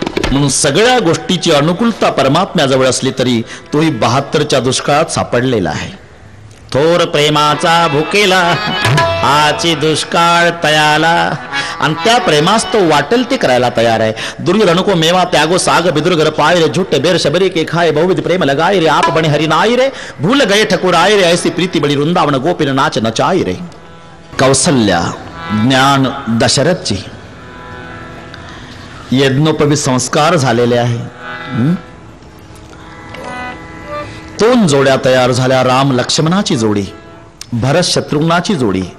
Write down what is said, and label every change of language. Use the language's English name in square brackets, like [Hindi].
[Marathi] म्हणून सगळ्या गोष्टीची अनुकूलता परमात्म्याजवळ असली तरी तोही 72च्या दुष्काळात सापडलेला आहे. थोर प्रेमाचा भुकेला आची दुष्काळ तयाला, आणि त्या प्रेमास तो वाटेल ते करायला तयार आहे. [Hindi] दुर्योधन को मेवा त्यागो साग बिदुर्गर पाय रे, झुट्टे बेर शबरी के खाए बहुविध प्रेम लगाए रे, आप बने हरि नाई रे, भूल गए ठकुर आए रे, ऐसी प्रीति बड़ी वृंदावन गोपिन नाच नचाई रे. [Marathi] कौसल्या ज्ञान दशरथजी, यज्ञोपवी संस्कार झालेले आहे. 2 जोड्या तयार झाल्या, राम लक्ष्मणाची जोडी, भरत शत्रुघ्नाची जोडी.